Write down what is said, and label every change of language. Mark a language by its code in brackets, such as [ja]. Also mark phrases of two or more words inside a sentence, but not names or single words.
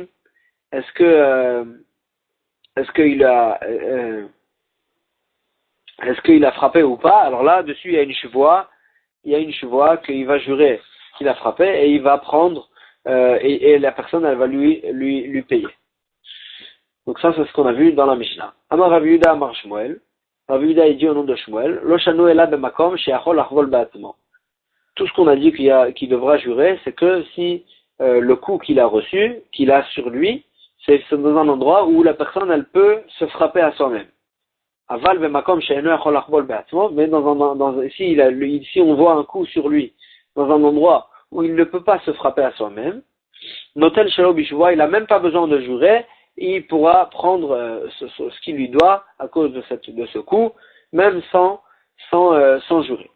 [fr] Est-ce qu'il a frappé ou pas? Alors là dessus il y a une chevoie qu'il va jurer qu'il a frappé et il va prendre et la personne elle va lui payer. Donc ça c'est ce qu'on a vu dans la Mishnah. [he] אמר רב יהודה אמר שמואל. Rav Yehuda il dit au nom de Shmuel, לא שנו אלא במקום שיכול לחבול בעצמו. [fr] Tout ce qu'on a dit qu'il devra jurer, c'est que si le coup qu'il a reçu, qu'il a sur lui, c'est dans un endroit où la personne elle peut se frapper à soi-même. [he] אבל במקום שאינו יכול לחבול בעצמו, [fr] mais si on voit un coup sur lui dans un endroit où il ne peut pas se frapper à soi-même, [he] נוטל שלא בשבועה, [fr] il a même pas besoin de jurer, il pourra prendre ce qu'il lui doit à cause de ce coup, même sans jurer.